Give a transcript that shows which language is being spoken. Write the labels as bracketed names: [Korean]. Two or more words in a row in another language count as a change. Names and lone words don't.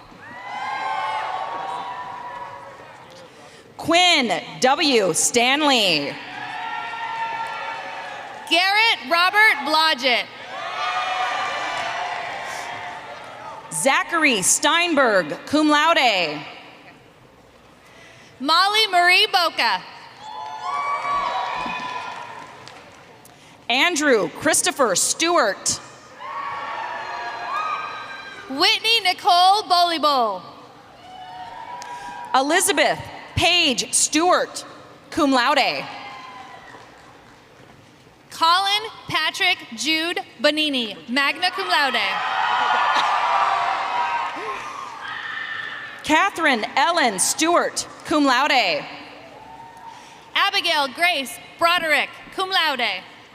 [English] Quinn W. Stanley. Garrett Robert Blodgett. Zachary Steinberg, [Latin] cum laude. [English] Molly Marie Boca. Andrew Christopher Stewart. Whitney Nicole Bolibol. Elizabeth Paige Stewart, [Latin] cum laude. [English] Colin Patrick Jude Bonini, [Latin] magna cum laude. [English] Catherine Ellen Stewart, [Latin] cum laude. [English] Abigail Grace Broderick, [Latin] cum laude.